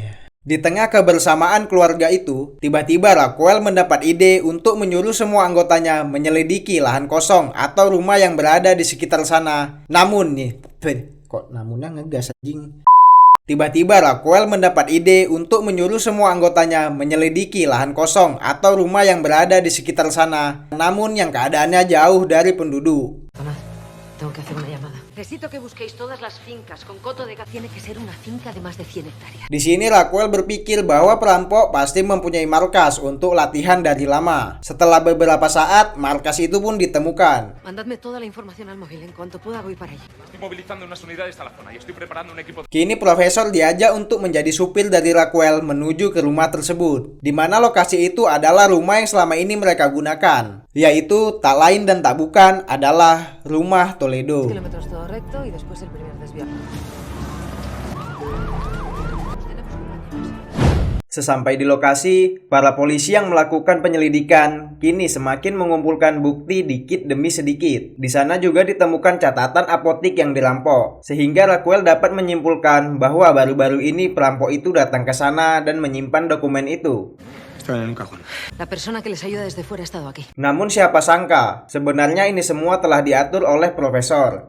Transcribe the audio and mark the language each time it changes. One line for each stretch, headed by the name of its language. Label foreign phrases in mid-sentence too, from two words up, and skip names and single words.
Indonesian: Di tengah kebersamaan keluarga itu, tiba-tiba Raquel mendapat ide untuk menyuruh semua anggotanya menyelidiki lahan kosong atau rumah yang berada di sekitar sana. Namun nih, kok namunnya ngegas anjing. Tiba-tiba Raquel mendapat ide untuk menyuruh semua anggotanya menyelidiki lahan kosong atau rumah yang berada di sekitar sana. Namun yang keadaannya jauh dari penduduk.
Spanish: Tomás, tengo que hacer una llamada. Necesito que busquéis todas las fincas con coto de gas. Tiene que ser una finca de más de 100 hectáreas.
Indonesian: Di sini Raquel berpikir bahwa perampok pasti mempunyai markas untuk latihan dari lama. Setelah beberapa saat, markas itu pun ditemukan.
Spanish: Mandadme toda la información al móvil. En cuanto pueda voy para allí. Estoy movilizando unas unidades a la zona y estoy preparando un equipo.
Indonesian: Kini profesor diajak untuk menjadi supir dari Raquel menuju ke rumah tersebut, di mana lokasi itu adalah rumah yang selama ini mereka gunakan, yaitu tak lain dan tak bukan adalah rumah Toledo.
Spanish: Kilómetros todo recto y después el primer desvío.
Indonesian: Sesampai di lokasi, para polisi yang melakukan penyelidikan kini semakin mengumpulkan bukti dikit demi sedikit. Di sana juga ditemukan catatan apotik yang dirampok, sehingga Raquel dapat menyimpulkan bahwa baru-baru ini perampok itu datang ke sana dan menyimpan dokumen itu.
Spanish: Estaban en un cajón. La persona que les ayuda desde fuera ha estado aquí.
Indonesian: Namun siapa sangka, sebenarnya ini semua telah diatur oleh profesor.